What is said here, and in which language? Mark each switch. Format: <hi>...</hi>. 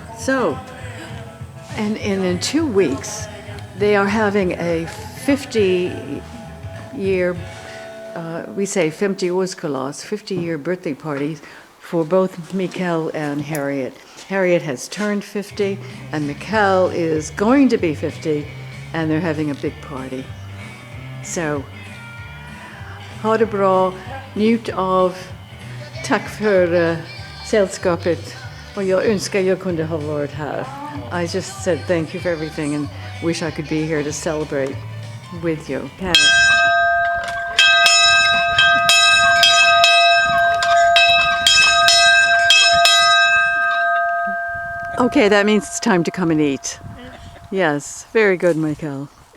<en>So, and in 2 weeks, they are having a 50-year, we say 50-årskalas, 50-year birthday party for both Mikael and Harriet. Harriet has turned 50, and Mikael is going to be 50, and they're having a big party.</en> <sv>So, ha det bra, njut av, tack för sällskapet, och jag önskar jag kunde ha varit här.</sv> <en>I just said thank you for everything and wish I could be here to celebrate with you. Okay. Okay, that means it's time to come and eat. Yes, very good, Michael.</en>